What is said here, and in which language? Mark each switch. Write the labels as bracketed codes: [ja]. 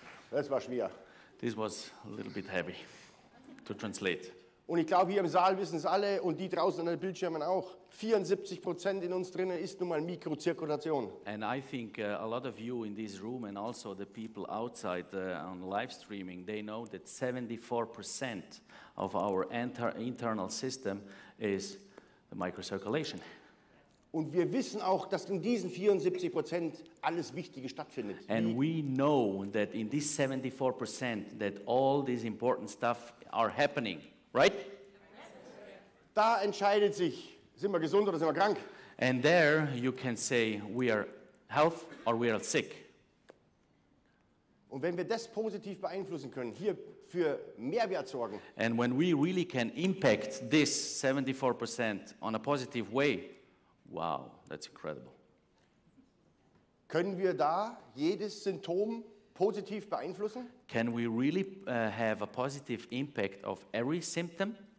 [de] Das war schwer. [en] This was a little bit heavy to translate. [de] Und ich glaube, hier im Saal wissen es alle und die draußen an den Bildschirmen auch. 74% in uns drinnen ist nun mal Mikrozirkulation. [en] And I think a lot of you in this room and also the people outside on live streaming, they know that 74% of our internal system is the microcirculation. [de] Und wir wissen auch, dass in diesen 74% alles Wichtige stattfindet. [en] And we know that in this 74% that all this important stuff are happening. Right? [de] Da entscheidet sich, sind wir gesund oder sind wir krank? [en] And there you can say we are health or we are sick. [de] Und wenn wir das positiv beeinflussen können, hier für Mehrwert sorgen, [en] And when we really can impact this 74% on a positive way, wow, that's incredible. [de] können wir da jedes Symptom positiv beeinflussen? [en] Can we really have a positive impact of every symptom?